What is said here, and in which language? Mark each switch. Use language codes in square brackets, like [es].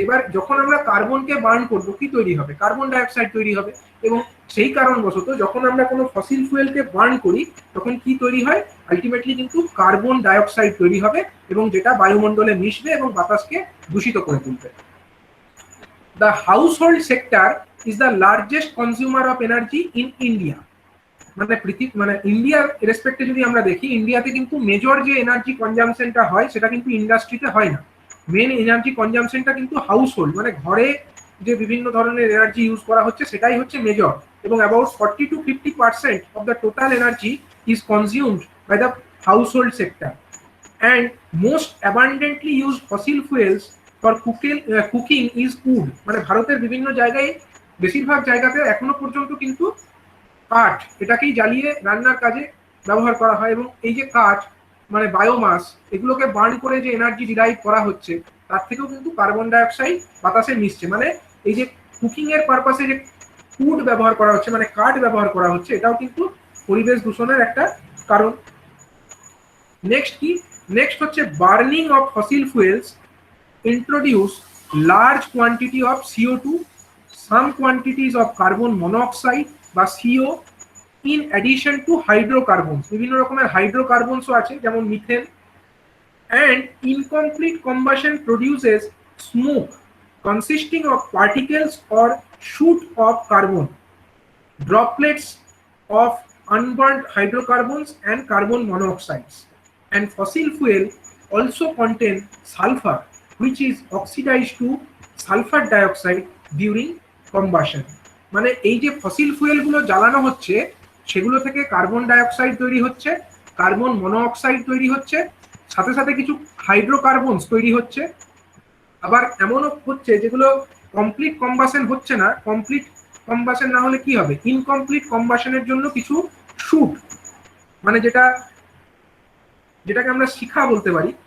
[bn] এবার যখন আমরা কার্বনকে বার্ন করবো কি তৈরি হবে, কার্বন ডাইঅক্সাইড তৈরি হবে। এবং সেই কারণবশত যখন আমরা কোনো ফসিল ফুয়েলকে বার্ন করি তখন কি তৈরি হয়, আলটিমেটলি কিন্তু কার্বন ডাইঅক্সাইড তৈরি হবে এবং যেটা বায়ুমণ্ডলে মিশবে এবং বাতাসকে দূষিত করে তুলবে। [en] The household sector is the largest consumer of energy in India। [bn] মানে পৃথিবী মানে ইন্ডিয়ার রেসপেক্টে যদি আমরা দেখি, ইন্ডিয়াতে কিন্তু মেজর যে এনার্জি কনজাম্পশনটা হয় সেটা কিন্তু ইন্ডাস্ট্রিতে হয় না। মেন এনার্জি কনজাম্পশনটা কিন্তু হাউসহোল্ড মানে ঘরে যে বিভিন্ন ধরনের এনার্জি ইউজ করা হচ্ছে সেটাই হচ্ছে মেজর। [en] এবং about 40 to 50% of the total energy is consumed by the household sector and most abundantly used fossil fuels for cooking is wood. [bn] মানে ভারতের বিভিন্ন জায়গায় বেশিরভাগ জায়গাতে এখনো পর্যন্ত কিন্তু কাঠ এটাকেই জ্বালিয়ে রান্নার কাজে ব্যবহার করা হয়। এবং এই যে কাঠ মানে বায়োমাস এগুলোকে বার্ন করে যে এনার্জি ডিরাইভ করা হচ্ছে তার থেকেও কিন্তু কার্বন ডাইঅক্সাইড বাতাসে মিশছে। মানে এই যে কুকিং এর পারপাসে যে উড ব্যবহার করা হচ্ছে মানে কাঠ ব্যবহার করা হচ্ছে এটাও কিন্তু পরিবেশ দূষণের একটা কারণ। নেক্সট কি, নেক্সট হচ্ছে [en] Burning of fossil fuels introduce large quantity of CO2, some quantities of carbon monoxide বা CO in addition to hydrocarbons। [bn] বিভিন্ন রকমের হাইড্রোকার্বনসও আছে যেমন methane. [en] and incomplete combustion produces smoke consisting of particles or shoot of carbon, droplets of unburnt hydrocarbons and carbon monoxides। and fossil fuel also contain sulfur which is oxidized to sulfur dioxide during combustion। [bn] মানে এই যে fossil fuel গুলো জ্বালানো হচ্ছে সেগুলো থেকে carbon dioxide তৈরি হচ্ছে, কার্বন মনোঅক্সাইড তৈরি হচ্ছে, সাথে সাথে কিছু হাইড্রোকার্বনস তৈরি হচ্ছে। আবার এমনও হচ্ছে যেগুলো কমপ্লিট কম্বাশন হচ্ছে না, কমপ্লিট কম্বাশন না হলে কি হবে, ইনকমপ্লিট কম্বাশনের জন্য কিছু শুট মানে যেটাকে আমরা শিখা বলতে পারি,